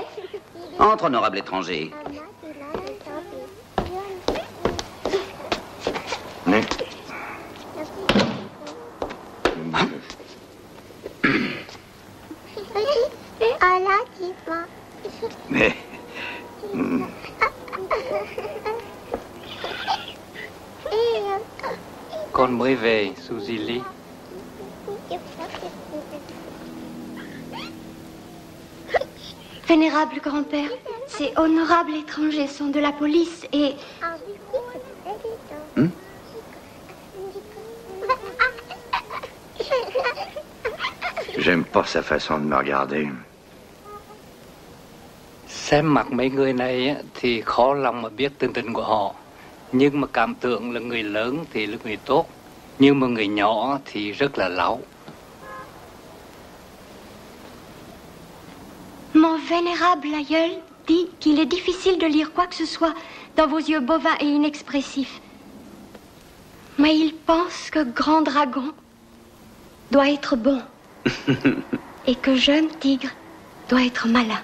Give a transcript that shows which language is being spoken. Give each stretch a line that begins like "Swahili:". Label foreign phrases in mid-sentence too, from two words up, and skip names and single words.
French: Entre, honorable étranger. Mais... Mais...
Vietnamese: Con mới về, Suzy Lee.
French: Vénérable grand-père, ces honorables étrangers sont de la police et... J'aime pas sa façon de me regarder.
Vietnamese: Xem mặt mấy người này thì khó lòng mà biết tình của họ. Nhưng mà cảm tưởng là người lớn thì là người tốt, nhưng mà người nhỏ thì rất là láo.
French: Mon vénérable aïeul dit qu'il est difficile de lire quoi que ce soit dans vos yeux bovins et inexpressifs. Mais il pense que grand dragon doit être bon et que jeune tigre doit être malin.